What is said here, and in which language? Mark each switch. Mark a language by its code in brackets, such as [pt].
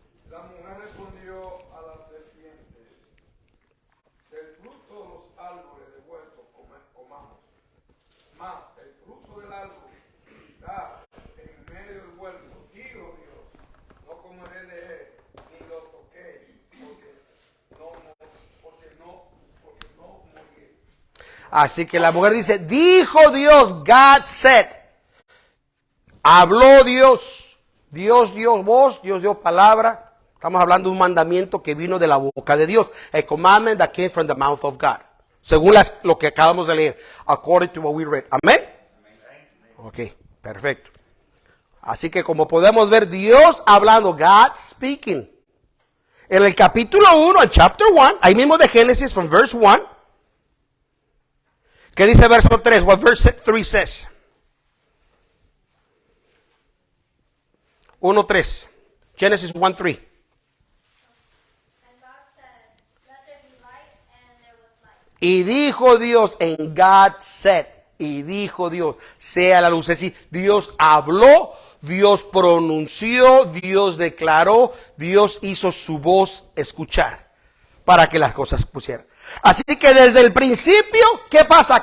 [es] La mujer respondió a la serpiente, del fruto de los árboles del huerto comamos, mas el fruto del árbol que está en medio del huerto, dijo Dios, no comeré de él, ni lo toqué, porque no moriré. Así que la mujer dice, dijo Dios, [en] God said. [es] Habló Dios, Dios dio voz, Dios dio palabra. Estamos hablando de un mandamiento que vino de la boca de Dios. [en] A commandment that came from the mouth of God. [es] Según lo que acabamos de leer. [en] According to what we read. [es] Amén. Ok, perfecto. Así que como podemos ver, Dios hablando, [en] God speaking. [es] En el capítulo 1, en chapter 1, ahí mismo de Génesis, [en] from verse 1. [es] ¿Qué dice verso 3? [en] What verse 3 says? 1:3. Genesis 1:3. And God said, let there be light, and there was light. [es] Y dijo Dios, en [en] God said, [es] y dijo Dios, sea la luz. Es decir, Dios habló, Dios pronunció, Dios declaró, Dios hizo su voz escuchar para que las cosas pusieran. Así que desde el principio, ¿qué pasa?